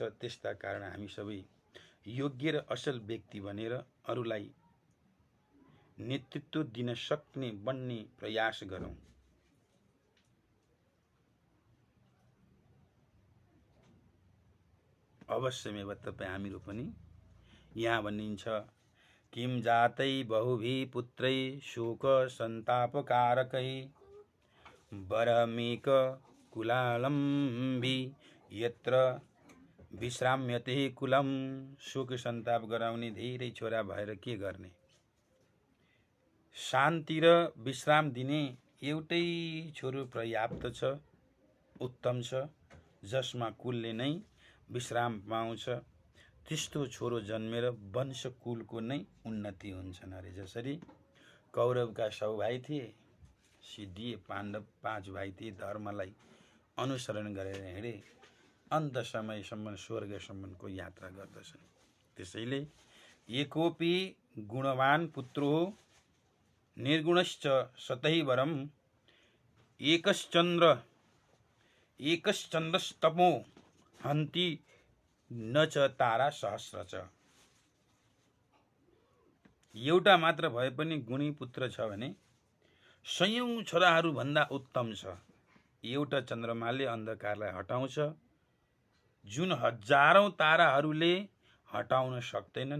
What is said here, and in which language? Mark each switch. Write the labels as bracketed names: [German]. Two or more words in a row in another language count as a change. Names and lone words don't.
[Nepali] त्यस्ता कारण हामी सबै योग्य र असल व्यक्ति बनेर अरूलाई नेतृत्व दिन सक्ने बन्ने प्रयास गरौँ। अवश्यमेव तपाईँ हामीहरू पनि यहाँ भनिन्छ, [Sanskrit] किम जातै बहुभी पुत्रै शोक सन्तापकारकै वरमेक कुलालम्बी यत्र विश्राम्यते कुलम। [Nepali] शोक सन्ताप गराउने धेरै छोरा भएर के गर्ने? शान्ति र विश्राम दिने एउटै छोरो पर्याप्त छ, उत्तम छ, जसमा कुलले नै विश्राम पाउँछ। त्यस्तो छोरो जन्मेर वंश कुलको नै उन्नति हुन्छन् अरे। जसरी कौरवका 100 भाइ थिए, सिद्धिए, पाण्डव 5 भाइ थिए, धर्मलाई अनुसरण गरेर हिँडे, अन्त समयसम्म स्वर्गसम्मको यात्रा गर्दछन्। [Sanskrit] त्यसैले एकोपि गुणवान पुत्रो निर्गुणश्च सतैवरम एकश्चन्द्रस्तमो हन्ति न च तारा सहस्र च। [Nepali] एउटा मात्र भए पनि गुणी पुत्र छ भने 100औं छोराहरू भन्दा उत्तम छ। एउटा चन्द्रमाले अन्धकारलाई हटाउँछ, जुन हजारौं ताराहरूले हटाउन सक्दैनन्।